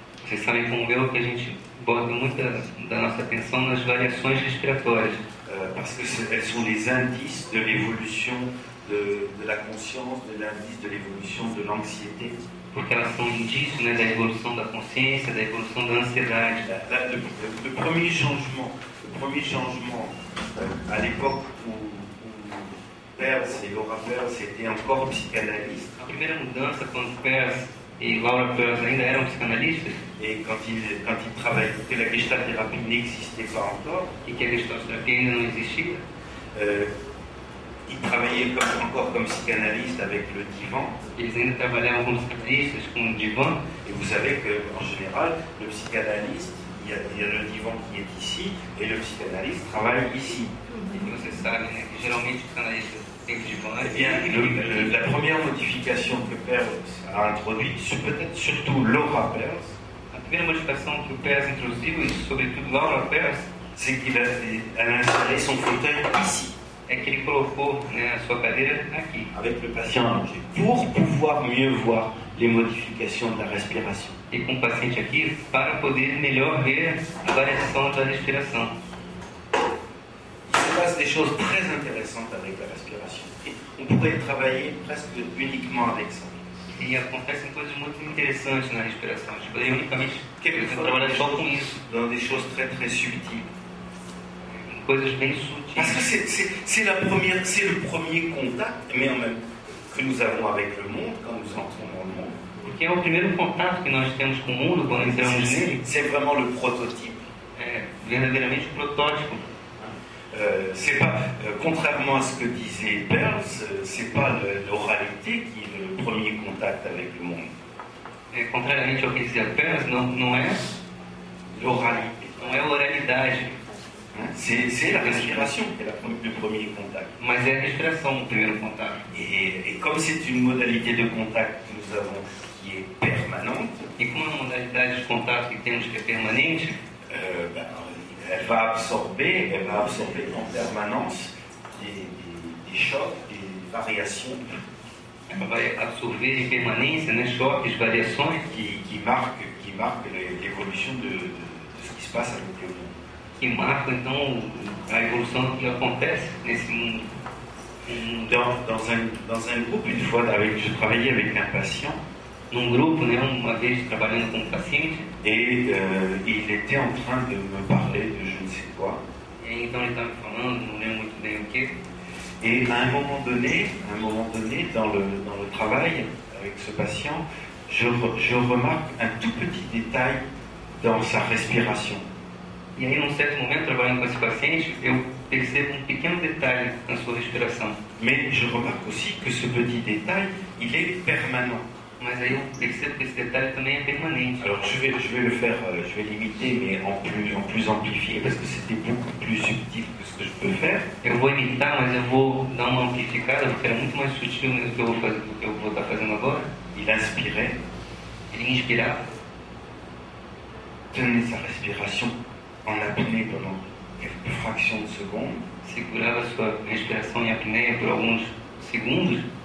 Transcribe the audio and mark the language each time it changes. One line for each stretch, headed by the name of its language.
Portuguese: Vocês sabem como eu que a gente bota muita da nossa atenção nas variações respiratórias.
French: Parce qu'elles sont les indices de l'évolution de la conscience, de l'indice de l'évolution de l'anxiété.
Portuguese: Porque elas são indícios, né, da evolução da consciência, da evolução da ansiedade.
French: Le premier changement à l'époque où Peirce et Laura Peirce étaient encore psychanalystes,
Portuguese: A primeira mudança, quando Peirce e Laura Peirce ainda eram psicanalistas,
French: et quand ils travaillaient, que la gestalthérapie n'existait pas encore,
Portuguese: e que a gestalterapia ainda não existia,
French: ils travaillaient encore comme psychanalystes avec le divan.
Portuguese: eles ainda trabalhavam como psicanalistas com o divã.
French: Et vous savez qu'en général, le psychanalyste, il y a le divan qui est ici, et le psychanalyste travaille ici.
Portuguese: E vocês sabem, né, que geralmente o psicanalista tem o divã.
French: Eh bien, la première modification que Peirce a introduite, peut-être surtout Laura Peirce,
Portuguese: A primeira modificação que o Peirce introduziu, e sobretudo Laura Peirce,
French: c'est qu'elle a installé son fauteuil ici,
Portuguese: é que ele colocou, né, a sua cadeira aqui,
French: avec le patient allongé, pour pouvoir mieux voir les modifications de la respiration.
Portuguese: e com o paciente aqui, para poder melhor ver a variação da respiração.
French: Il se passe des choses très intéressantes avec la respiration. Et on pourrait travailler presque uniquement avec ça.
Portuguese: E acontecem coisas muito interessantes na respiração. A gente poderia unicamente
French: Quelquefois,
Portuguese: trabalhar só com isso,
French: dans des choses très très subtiles.
Portuguese: em coisas bem
French: Parce que
Portuguese: sutis.
French: c'est le premier contact, mais en même que nous avons avec le monde quand nous entrons dans le monde.
Portuguese: Porque é o primeiro contato que nós temos com o mundo quando entramos nele.
French: C'est vraiment le prototype.
Portuguese: É verdadeiramente o protótipo.
French: C'est pas, contrairement à ce que disait Peirce, c'est pas l'oralité qui est le premier contact avec le monde.
Portuguese: Contrariamente ao que dizia Peirce, não é
French: L'oralité.
Portuguese: a oralidade,
French: C'est la respiration qui est le premier contact.
Portuguese: mas é a respiração o primeiro contato.
French: Et comme c'est une modalité de contact que nous avons qui est permanente,
Portuguese: E como é uma modalidade de contato que temos que é permanente,
French: elle va absorber en permanence des chocs, des variations
Portuguese: ela vai absorver em permanência, né, choques, variações
French: qui marquent l'évolution de ce qui se passe avec le monde.
Portuguese: que marcam então a evolução do que acontece nesse mundo.
French: Dans un groupe, une fois, je travaillais avec un patient
Portuguese: Num grupo, né, uma vez trabalhando com um paciente,
French: et il était en train de me parler de je ne sais quoi.
Portuguese: e aí, então ele estava me falando, não lembro muito bem o que,
French: Et à un moment donné, dans le travail avec ce patient, je remarque un tout petit détail dans sa respiration.
Portuguese: e aí num certo momento, trabalhando com esse paciente, eu percebo um pequeno detalhe na sua respiração.
French: Mais je remarque aussi que ce petit détail, il est permanent.
Portuguese: Mas aí eu percebo que esse detalhe também é permanente.
French: Alors je vais le faire, je vais l'imiter, mais en plus amplifié, parce que c'était beaucoup plus subtil que ce que je peux faire.
Portuguese: Eu vou imitar, mas eu vou dar uma amplificada, porque era muito mais sutil do que eu vou estar fazendo agora.
French: Il inspirait,
Portuguese: Ele inspirava,
French: tenait sa respiration en apnée pendant quelques fractions de secondes,
Portuguese: segurava sua respiração em apneia por alguns segundos,